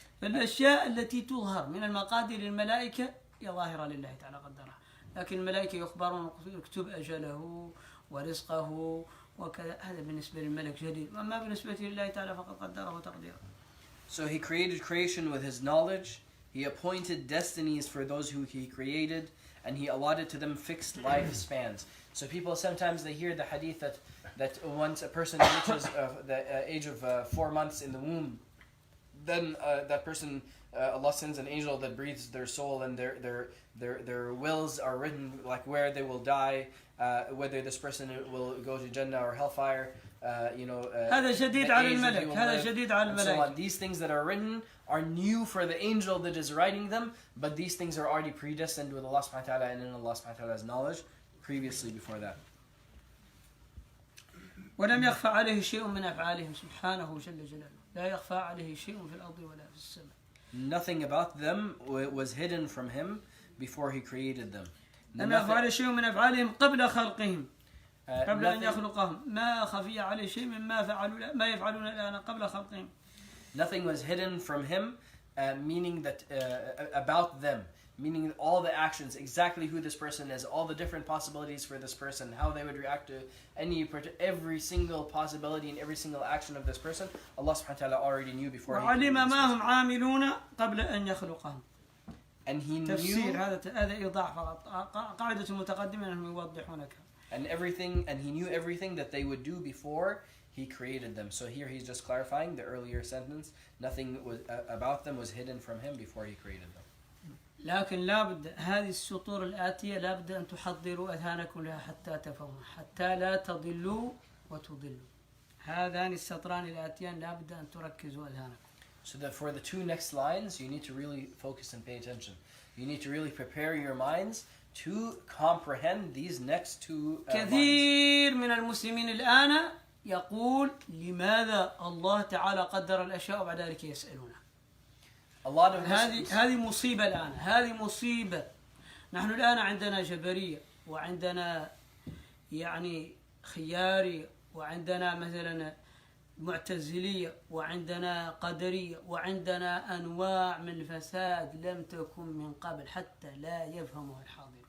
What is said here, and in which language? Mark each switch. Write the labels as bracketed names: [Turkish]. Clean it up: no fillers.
[Arabic] الأشياء التي تظهر من المقادير الملائكة هي ظاهرة لله تعالى قدرها، لكن الملائكة يخبرون يكتب أجله ورزقه وكذا، هذا بالنسبة للملك جديد، أما بالنسبة لله تعالى فقد قدره تقديرا. [English] So he created creation with his knowledge. He appointed destinies for those who he created, and he allotted to them fixed lifespans. So people sometimes they hear the hadith that once a person reaches the age of 4 months in the womb, then that person, Allah sends an angel that breathes their soul, and their wills are written, like where they will die, whether this person will go to Jannah or hellfire. [Arabic] هذا شديد على الملك، هذا شديد على الملائكة. [English] These things that are written are new for the angel that is writing them, but these things are already predestined with Allah subhanahu wa ta'ala and in Allah subhanahu wa ta'ala's knowledge previously before that. [Arabic] ولم يخفى عليه شيء من أفعالهم سبحانه جل جلاله، لا يخفى عليه شيء في الأرض ولا في السماء. [English] Nothing about them was hidden from him before he created them. [Arabic] لم يخفى عليه شيء من أفعالهم قبل خلقهم، قبل أن يخلقهم، ما خفي عليه شيء مما فعلوا ما يفعلون الآن قبل خلقهم. [English] Nothing was hidden from him, meaning that about them, meaning all the actions, exactly who this person is, all the different possibilities for this person, how they would react to every single possibility and every single action of this person, Allah subhanahu wa ta'ala already knew before. [Arabic] وعلم ما هم عاملون قبل أن يخلقهم. [English] And he [Arabic] تفسير هذا إيضاح فقط، قاعدة المتقدمين أنهم يوضحونك. [English] And he knew everything that they would do before he created them. So here he's just clarifying the earlier sentence. Nothing was about them was hidden from him before he created them. [Arabic] لكن لابد هذه السطور الآتية لابد أن تحضروا أذهانكم لها حتى تفهموا، حتى لا تضلوا وتضلوا. هذان السطران الآتيان لابد أن تركزوا أذهانكم. [English] So that for the two next lines, you need to really focus and pay attention. You need to really prepare your minds to comprehend these next two lines. [Arabic] كثير من المسلمين الآن يقول لماذا الله تعالى قدر الأشياء وبعد ذلك يسألونه. هذه مصيبة الآن، هذه مصيبة. نحن الآن عندنا جبرية، وعندنا يعني خيارية، وعندنا مثلا معتزلية، وعندنا قدرية، وعندنا أنواع من الفساد لم تكن من قبل حتى لا يفهمها الحاضر.